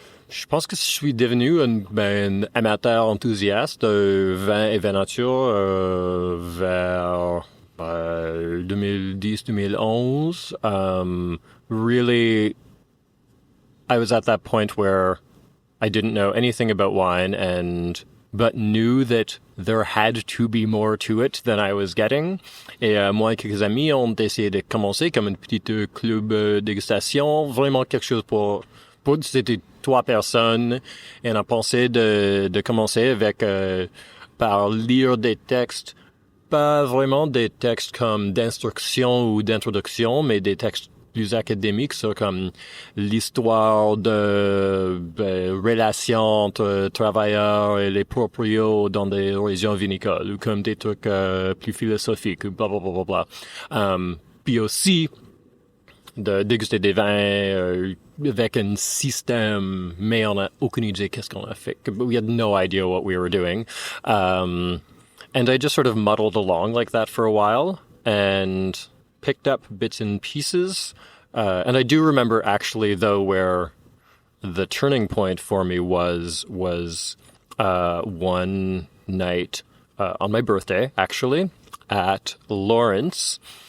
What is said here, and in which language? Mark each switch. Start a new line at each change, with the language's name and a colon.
French: Je pense que je suis devenu un amateur enthousiaste de vin et vin nature vers 2010-2011.
English: Really, I was at that point where I didn't know anything about wine but knew that there had to be more to it than I was getting.
French: Et moi et quelques amis ont essayé de commencer comme une petite club dégustation, vraiment quelque chose pour c'était 3 personnes. Et on a pensé de commencer avec par lire des textes, pas vraiment des textes comme d'instruction ou d'introduction, mais des textes plus académiques sur comme l'histoire de relations entre travailleurs et les proprios dans des régions vinicoles, ou comme des trucs plus philosophiques, ou blablabla. Puis aussi de déguster des vins avec un système, mais on n'a aucune idée qu'est-ce qu'on a fait.
English: We had no idea what we were doing. And I just sort of muddled along like that for a while and picked up bits and pieces. And I do remember actually, though, where the turning point for me was one night on my birthday, actually, at Lawrence.